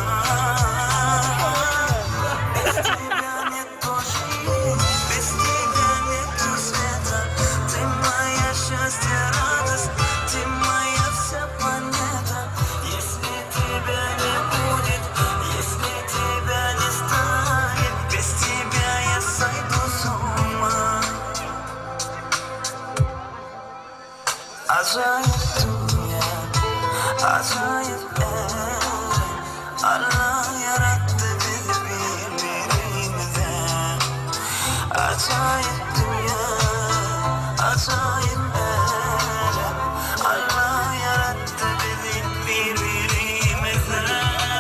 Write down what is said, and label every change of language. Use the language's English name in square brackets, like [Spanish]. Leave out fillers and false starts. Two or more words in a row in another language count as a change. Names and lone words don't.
[Russian] Без тебя нету жизни, без тебя нету света. Ты моя счастье, радость, ты моя вся планета. Если тебя не будет, если тебя не станет, без тебя я сойду с ума. [Turkish] Acayip dünya, acayip evren, Allah yarattı bizi birbirimizden. Acayip dünya, acayip evren, Allah yarattı bizi birbirimizden.